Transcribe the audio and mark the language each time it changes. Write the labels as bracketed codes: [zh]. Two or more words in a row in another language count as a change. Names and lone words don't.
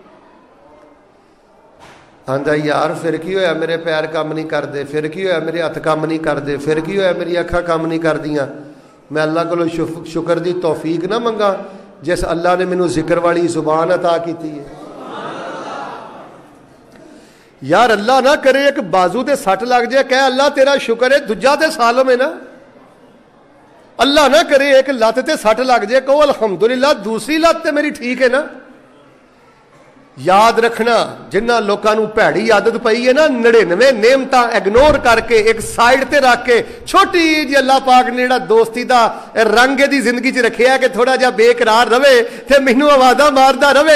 [pa] ਆਂਦਾ ਯਾਰ ਫਿਰ ਕੀ ਹੋਇਆ, ਮੇਰੇ ਪੈਰ ਕੰਮ ਨਹੀਂ ਕਰਦੇ, ਫਿਰ ਕੀ ਹੋਇਆ ਮੇਰੇ ਹੱਥ ਕੰਮ ਨਹੀਂ ਕਰਦੇ, ਫਿਰ ਕੀ ਹੋਇਆ ਮੇਰੀ ਅੱਖਾਂ ਕੰਮ ਨਹੀਂ ਕਰਦੀਆਂ। ਮੈਂ ਅੱਲਾ ਕੋਲੋਂ ਸ਼ੁਕਰ ਦੀ ਤੌਫੀਕ ਨਾ ਮੰਗਾ ਜਿਸ ਅੱਲਾ ਨੇ ਮੈਨੂੰ ਜ਼ਿਕਰ ਵਾਲੀ ਜ਼ੁਬਾਨ ਅਤਾ ਕੀਤੀ ਹੈ। ਯਾਰ ਅੱਲਾਹ ਨਾ ਕਰੇ ਏਕ ਬਾਜੂ ਤੇ ਸੱਟ ਲੱਗ ਜਾਏ, ਕਹਿ ਅੱਲਾਹ ਤੇਰਾ ਸ਼ੁਕਰ ਹੈ, ਦੂਜਾ ਤੇ ਸਾਲਮ ਹੈ ਨਾ। ਅੱਲਾਹ ਨਾ ਕਰੇ ਏਕ ਲੱਤ ਤੇ ਸੱਟ ਲੱਗ ਜਾਏ, ਕਹੋ ਅਲਹਮਦੁਲਿੱਲਾਹ ਦੂਸਰੀ ਲੱਤ ਤੇ ਮੇਰੀ ਠੀਕ ਹੈ ਨਾ। ਯਾਦ ਰੱਖਣਾ ਜਿਨ੍ਹਾਂ ਲੋਕਾਂ ਨੂੰ ਭੈੜੀ ਆਦਤ ਪਈ ਹੈ ਨਾ, 99 ਨਿਅਮਤਾਂ ਇਗਨੋਰ ਕਰਕੇ ਏਕ ਸਾਈਡ ਤੇ ਰੱਖ ਕੇ ਛੋਟੀ ਜੀ ਅੱਲਾਹ ਪਾਕ ਨੇ ਜਿਹੜਾ ਦੋਸਤੀ ਦਾ ਰੰਗ ਦੀ ਜ਼ਿੰਦਗੀ ਚ ਰੱਖਿਆ ਕਿ ਥੋੜ੍ਹਾ ਜਿਹਾ ਬੇਕਰਾਰ ਰਵੇ ਤੇ ਮੈਨੂੰ ਆਵਾਜ਼ਾਂ ਮਾਰਦਾ ਰਵੇ।